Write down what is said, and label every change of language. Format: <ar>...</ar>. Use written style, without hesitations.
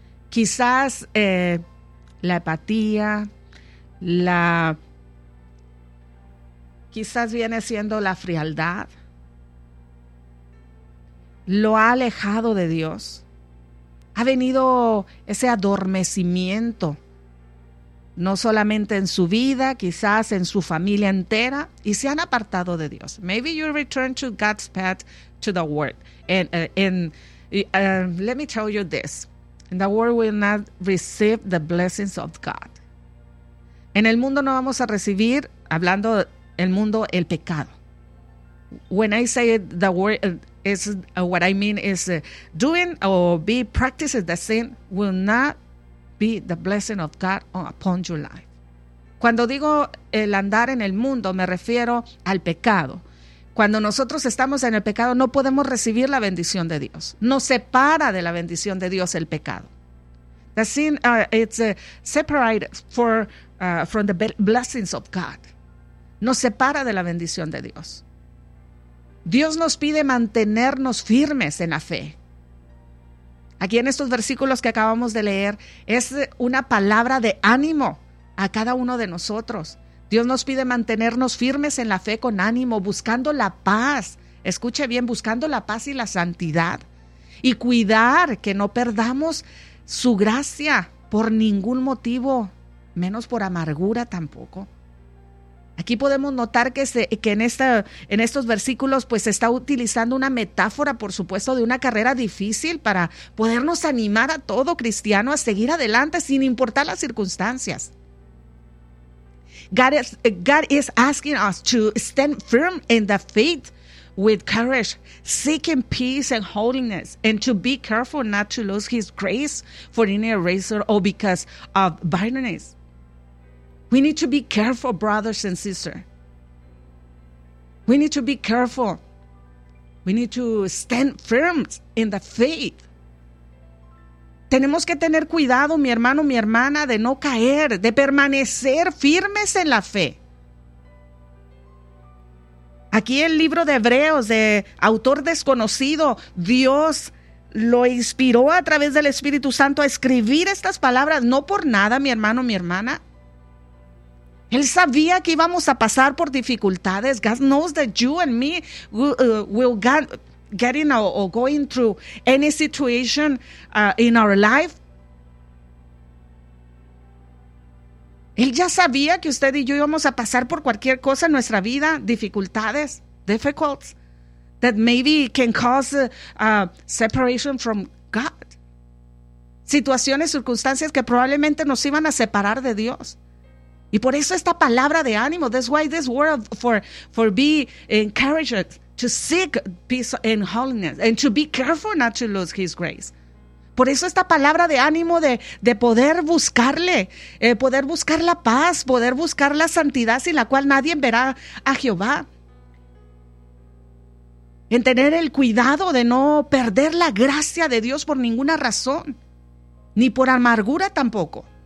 <es>Quizás la apatía, quizás viene siendo la frialdad, lo ha alejado de Dios. Ha venido ese adormecimiento, no solamente en su vida, quizás en su familia entera, y se han apartado de Dios.</es> <en>Maybe you return to God's path, to the Word. And let me tell you this. And the world will not receive the blessings of God.</en> <es>En el mundo no vamos a recibir, hablando el mundo, el pecado.</es> <en>When I say the word, what I mean is doing or be practicing the sin will not be the blessing of God upon your life.</en> <es>Cuando digo el andar en el mundo, me refiero al pecado. Cuando nosotros estamos en el pecado, no podemos recibir la bendición de Dios. Nos separa de la bendición de Dios el pecado.</es> <en>The sin it's separated from the blessings of God.</en> <es>Nos separa de la bendición de Dios. Dios nos pide mantenernos firmes en la fe. Aquí en estos versículos que acabamos de leer, es una palabra de ánimo a cada uno de nosotros. Dios nos pide mantenernos firmes en la fe con ánimo, buscando la paz. Escuche bien, buscando la paz y la santidad. Y cuidar que no perdamos su gracia por ningún motivo, menos por amargura tampoco. Aquí podemos notar que en estos versículos pues está utilizando una metáfora, por supuesto, de una carrera difícil para podernos animar a todo cristiano a seguir adelante sin importar las circunstancias.</es> <en>God is asking us to stand firm in the faith with courage, seeking peace and holiness, and to be careful not to lose his grace for any reason or because of bitterness. We need to be careful, brothers and sisters. We need to be careful. We need to stand firm in the faith.</en> <es>Tenemos que tener cuidado, mi hermano, mi hermana, de no caer, de permanecer firmes en la fe. Aquí el libro de Hebreos, de autor desconocido, Dios lo inspiró a través del Espíritu Santo a escribir estas palabras, no por nada, mi hermano, mi hermana. Él sabía que íbamos a pasar por dificultades.</es> <en>God knows that you and me will get in or going through any situation in our life.</en> <es>Él ya sabía que usted y yo íbamos a pasar por cualquier cosa en nuestra vida, dificultades,</es> <en>difficulties, that maybe can cause separation from God.</en> <es>Situaciones, circunstancias que probablemente nos iban a separar de Dios. Y por eso esta palabra de ánimo,</es> <en>that's why this word for be encouraged to seek peace and holiness and to be careful not to lose his grace.</en> <es>Por eso esta palabra de ánimo de poder buscarle, poder buscar la paz, poder buscar la santidad sin la cual nadie verá a Jehová. En tener el cuidado de no perder la gracia de Dios por ninguna razón, ni por amargura tampoco.</es>